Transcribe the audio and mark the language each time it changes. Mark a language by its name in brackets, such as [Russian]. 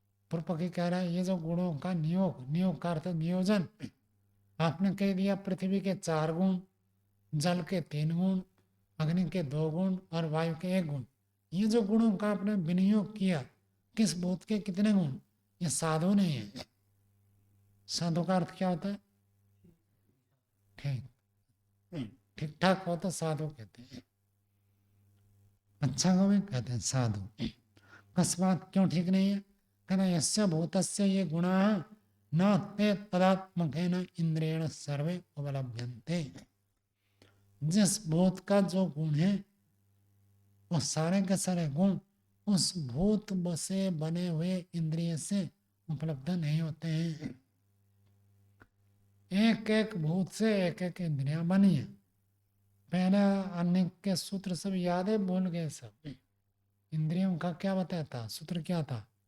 [Hindi] पूर्व पक्षी कह रहा है ये जो गुणों का नियोग, नियोग का अर्थ नियोजन, आपने कह दिया पृथ्वी के चार गुण, जल के तीन गुण, अग्नि के दो गुण और वायु के एक गुण, ये जो गुणों का आपने विनियोग किया, किस भूत के कितने गुण, ये साधु नहीं है। साधु का अर्थ क्या होता है? ठीक ठाक हो तो साधु कहते हैं, अच्छा को भी कहते हैं साधु। अकस्मात क्यों ठीक नहीं है? [Sanskrit] कहना यस्य भूतस्य ये गुणा न ते तदात्मकेन इंद्रियेण सर्वे उपलभ्यन्ते। [Hindi] जिस भूत का जो गुण है वो सारे के सारे गुण उस भूत से बने हुए इंद्रिय से उपलब्ध नहीं होते हैं। एक एक भूत से एक एक इंद्रियां बनी है। पहले अन्य के सूत्र सब याद है, भूल गए सब। इंद्रियों का क्या बताया था? सूत्र क्या था?